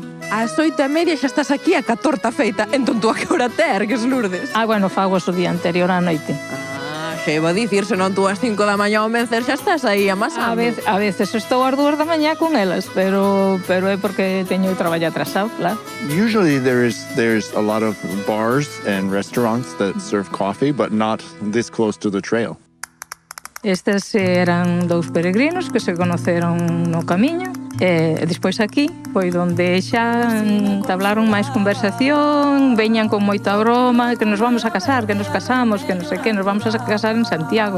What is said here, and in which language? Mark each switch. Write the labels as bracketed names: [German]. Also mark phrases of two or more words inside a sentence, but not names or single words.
[Galician] Ás 8:30 xa estás aquí a ca torta feita, entón tú a que hora te ergues, Lourdes? Bueno, fago o día anterior á noite. Xa iba a dicir, senón tú ás 5 da mañá ao mencer xa estás aí amasando. A veces estou ás 2 da mañá con elas, pero é porque teño o traballo atrasado, claro. [English] Usually there's a lot of bars and restaurants that serve coffee, but not this close to the trail. [Galician] Estes eran 2 peregrinos que se conoceron no camiño e despois aquí foi onde xa entablaron máis conversación, veñan con moita broma, que nos vamos a casar, que nos casamos, que non sei que, nos vamos a casar en Santiago.